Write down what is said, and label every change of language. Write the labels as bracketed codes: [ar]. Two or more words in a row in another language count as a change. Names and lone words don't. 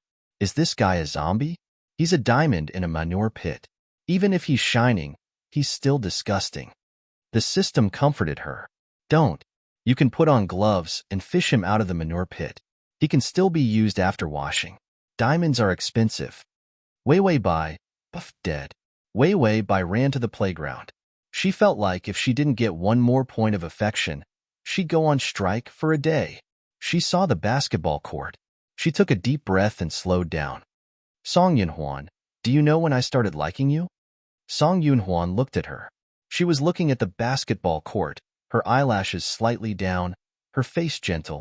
[en] Is this guy a zombie? He's a diamond in a manure pit. Even if he's shining, he's still disgusting. The system comforted her. Don't. You can put on gloves and fish him out of the manure pit. He can still be used after washing. Diamonds are expensive. Wei Wei Bai, buff dead. Wei Wei Bai ran to the playground. She felt like if she didn't get one more point of affection, she'd go on strike for a day. She saw the basketball court. She took a deep breath and slowed down. Song Yunhwan, do you know when I started liking you? Song Yunhwan looked at her. She was looking at the basketball court, her eyelashes slightly down, her face gentle.